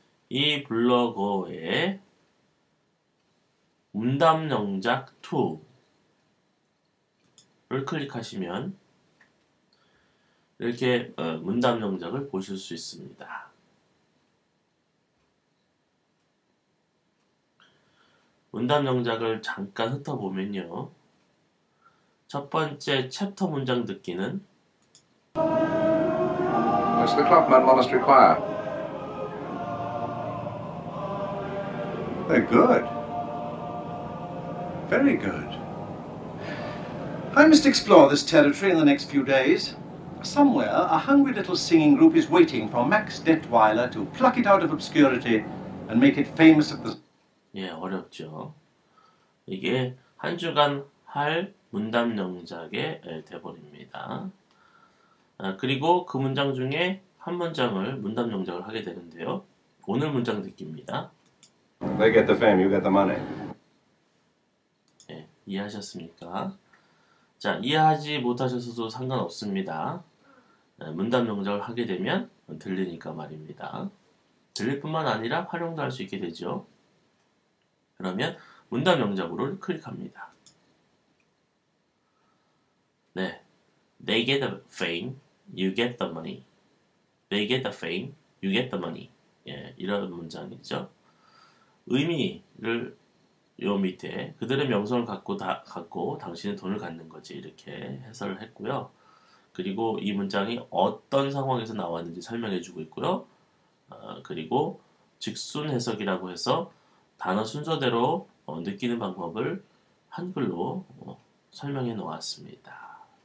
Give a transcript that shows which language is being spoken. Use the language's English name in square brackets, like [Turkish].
[Korean] 이 블로거에 문답영작 2를 클릭하시면 이렇게 문답영작을 보실 수 있습니다. 문답영작을 잠깐 훑어보면요. 첫 번째 챕터 문장 듣기는 [English] It's the Clockman Monastery Choir. They're good. Very good. I must explore this territory in the next few days. Somewhere, a hungry little singing group is waiting for Max Detweiler to pluck it out of obscurity and make it famous at the... [Korean] 예, 어렵죠. 이게 한 주간 할 문답영작의 대본입니다. 그리고 그 문장 중에 한 문장을 문답영작을 하게 되는데요. 오늘 문장 듣기입니다. [English] They get the fame, you get the money. [Korean] 예, 이해하셨습니까? 자, 이해하지 못하셔서도 상관없습니다. 문답영작을 하게 되면 들리니까 말입니다. 들릴 뿐만 아니라 활용도 할 수 있게 되죠. 그러면 문답영작으로 클릭합니다. [English] 네, They get the fame, you get the money. They get the fame, you get the money. [Korean] 예, 이런 문장이죠. 의미를 요 밑에 그들의 명성을 갖고 당신은 돈을 갖는 거지 이렇게 해설을 했고요. 그리고 이 문장이 어떤 상황에서 나왔는지 설명해 주고 있고요. 그리고 직순 해석이라고 해서 단어 순서대로 느끼는 방법을 한글로 설명해 놓았습니다.